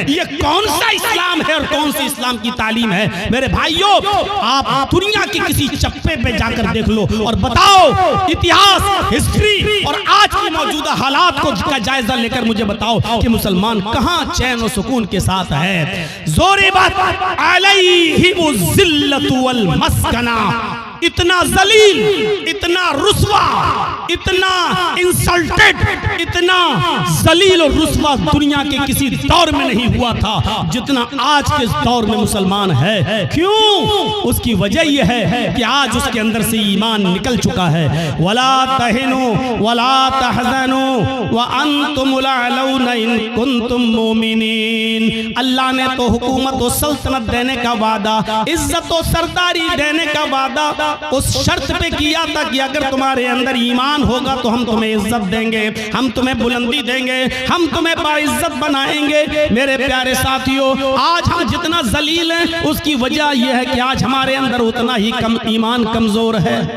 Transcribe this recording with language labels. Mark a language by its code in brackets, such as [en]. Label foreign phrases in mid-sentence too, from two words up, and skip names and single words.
[hi] ये कौन सा इस्लाम है और कौन सी इस्लाम की तालीम है? मेरे भाइयों, आप दुनिया की किसी चप्पे पे जाकर देख लो और बताओ, इतिहास, हिस्ट्री और आज की मौजूदा हालात को का जायजा लेकर मुझे बताओ कि मुसलमान कहां चैन और सुकून के साथ है। [ar] ضربت عليهم الذلة والمسكنة, [hi] इतना जलील, इतना रुस्वा, इतना इंसल्टेड, इतना जलील और रुस्वा दुनिया के किसी दौर में नहीं हुआ था जितना आज के दौर में मुसलमान है। क्यों? उसकी वजह यह है कि आज उसके अंदर से ईमान निकल चुका है। [ar] ولا تهنوا ولا تحزنوا وأنتم الأعلون إن كنتم مؤمنين. [hi] अल्लाह ने तो हुकूमत और सल्तनत देने का वादा, इज्जत और सरदारी देने का वादा उस शर्त पे किया था कि अगर तुम्हारे अंदर ईमान होगा तो हम तुम्हें इज्जत देंगे, हम तुम्हें बुलंदी देंगे, हम तुम्हें बाइज्जत बनाएंगे। मेरे प्यारे साथियों, आज हम जितना जलील हैं उसकी वजह यह है कि आज हमारे अंदर उतना ही कम ईमान कमजोर है।